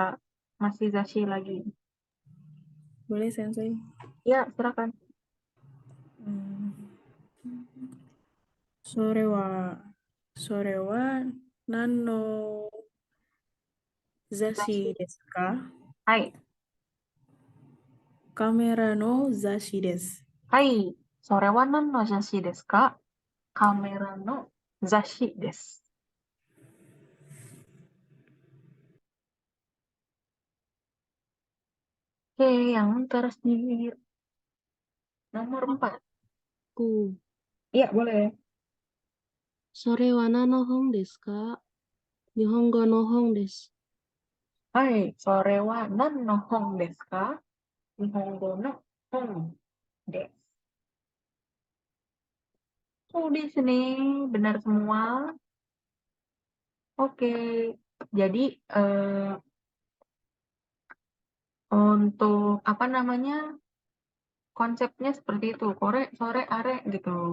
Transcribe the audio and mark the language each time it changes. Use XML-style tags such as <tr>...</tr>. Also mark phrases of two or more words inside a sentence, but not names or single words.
<id>Masih Zashi lagi. Boleh, Sensei? Ya, silakan.</id> <ja>うーん。それは何の雑誌 Zashi. ですか? Hai. カメラの雑誌です. はい、それは何の雑誌ですか？カメラの雑誌です.</ja> <id>Oke, yang terakhir. Nomor 4. Ku. Iya, boleh.</id> <ja>それは何の本ですか? 日本語の本です. はい、それは何の本ですか? 日本語の本です.</ja> <id>Di sini benar semua. Oke, jadi untuk apa namanya konsepnya seperti itu,</id> <ja>これ、それ、あれ</ja> <id>gitu.</id>